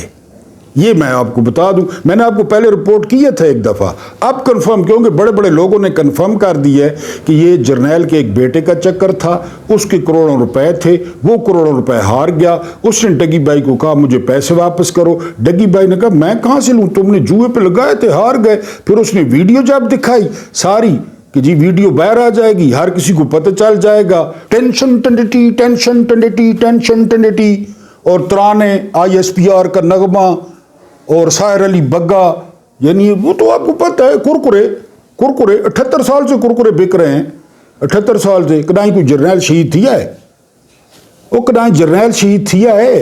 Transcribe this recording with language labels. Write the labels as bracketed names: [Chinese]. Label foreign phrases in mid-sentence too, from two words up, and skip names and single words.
[Urdu] یہ میں آپ کو بتا دوں، میں نے آپ کو پہلے رپورٹ کیا تھا ایک دفعہ، اب کنفرم، کیونکہ بڑے بڑے لوگوں نے کنفرم کر دی ہے کہ یہ جرنیل کے ایک بیٹے کا چکر تھا، اس کے کروڑوں روپے تھے، وہ کروڑوں روپے ہار گیا. اس نے ڈگی بھائی کو کہا مجھے پیسے واپس کرو. ڈگی بھائی نے کہا میں کہاں سے لوں، تم نے جوئے پہ لگائے تھے، ہار گئے. پھر اس نے ویڈیو جب دکھائی ساری کہ جی ویڈیو باہر آ جائے گی، ہر کسی کو پتہ چل جائے گا، ٹینشن ٹنڈٹی ٹینشن ٹنڈٹی ٹینشن ٹنڈٹی، اور ترانے ISPR کا نغمہ اور ساحر علی بگا. یعنی وہ تو آپ کو پتہ ہے کرکرے 78 سال سے کرکرے بک رہے ہیں، 78 سال سے. [Saraiki] کدائیں کوئی جرنیل شہید تھیا ہے؟ وہ کدائیں جرنیل شہید تھیا ہے؟